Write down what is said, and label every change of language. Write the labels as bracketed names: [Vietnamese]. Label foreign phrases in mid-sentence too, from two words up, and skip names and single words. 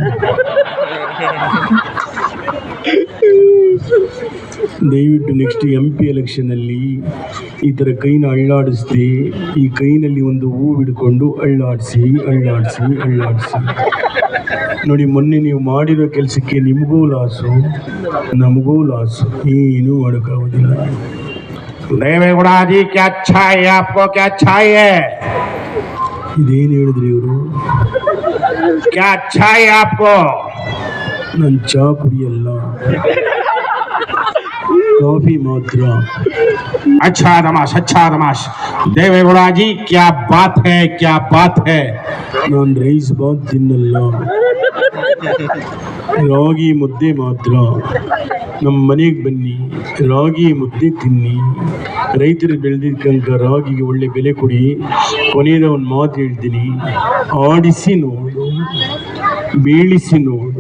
[Kannada] ದಯವಿಟ್ಟು [English] next MP [Kannada] ಎಲೆಕ್ಷನಲ್ಲಿ ಈ ಥರ ಕೈನ ಅಳ್ಳಾಡಿಸ್ದೆ, ಈ ಕೈನಲ್ಲಿ ಒಂದು ಹೂವು ಹಿಡ್ಕೊಂಡು ಅಳ್ಳಾಡಿಸಿ. ನೋಡಿ, ಮೊನ್ನೆ ನೀವು ಮಾಡಿರೋ ಕೆಲಸಕ್ಕೆ ನಿಮಗೂ ಲಾಸು, ನಮಗೂ ಲಾಸು, ಏನೂ ಮಾಡೋಕ್ಕಾಗೋದಿಲ್ಲ. [Hindi] देवेगौड़ा जी, क्या अच्छा है आपको? क्या अच्छा है? [Kannada] ಇದೇನು ಹೇಳಿದ್ರಿ ಇವರು? [Hindi] क्या अच्छा है आपको? [Kannada] ನಾನು ಚಾ ಕುಡಿಯಲ್ಲ, ಕಾಫಿ ಮಾತ್ರ. [Hindi] अच्छा दमाश। देवेगौड़ा जी, क्या बात है? [Kannada] ನಾನು ರೈಸ್ ಬಾತ್ ತಿನ್ನಲ್ಲ, ರಾಗಿ ಮುದ್ದೆ ಮಾತ್ರ. ನಮ್ಮ ಮನೆಗೆ ಬನ್ನಿ, ರಾಗಿ ಮುದ್ದೆ ತಿನ್ನಿ. ರೈತರು ಬೆಳೆದಿದ್ದಂಥ ರಾಗಿಗೆ ಒಳ್ಳೆ ಬೆಲೆ ಕೊಡಿ. ಕೊನೆಯದ ಒಂದು ಮಾತು ಹೇಳ್ತೀನಿ, ಆಡಿಸಿ ನೋಡು, ಬೀಳಿಸಿ ನೋಡು.